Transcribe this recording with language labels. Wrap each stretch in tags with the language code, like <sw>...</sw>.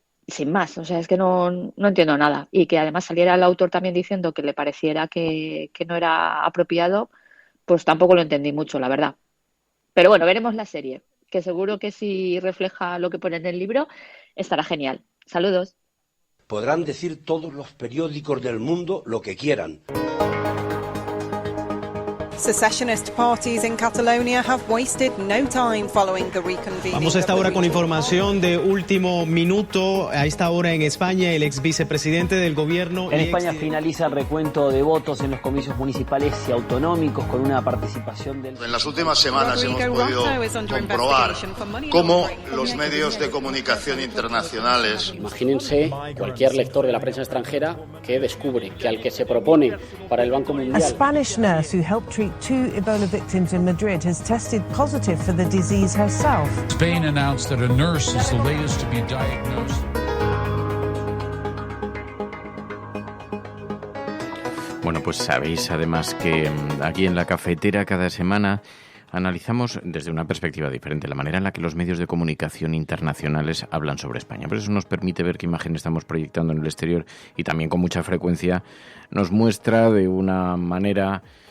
<es>sin más, o sea, es que no entiendo nada. Y que además saliera el autor también diciendo que le pareciera que no era apropiado, pues tampoco lo entendí mucho, la verdad. Pero bueno, veremos la serie, que seguro que si refleja lo que pone en el libro, estará genial. Saludos. Podrán decir todos los periódicos del mundo lo que quieran.</es> <en>Secessionist parties in Catalonia have wasted no time following the reconvening.</en> <es>Vamos a esta hora con información de último minuto. A esta hora en España, el ex vicepresidente del gobierno... En España finaliza el recuento de votos en los comicios municipales y autonómicos con una participación del... En las últimas semanas hemos podido comprobar cómo los medios de comunicación internacionales... Imagínense cualquier lector de la prensa extranjera que descubre que al que se propone para el Banco Mundial...</es> <en>A Spanish nurse who helped treat 2 Ebola victims in Madrid has tested positive for the disease herself. Spain announced that a nurse is the latest to be diagnosed.</en> <es>Bueno, pues sabéis además que aquí en La Cafetera cada semana analizamos desde una perspectiva diferente la manera en la que los medios de comunicación internacionales hablan sobre España. Por eso nos permite ver qué imagen estamos proyectando en el exterior y también con mucha frecuencia nos muestra de una manera...</es>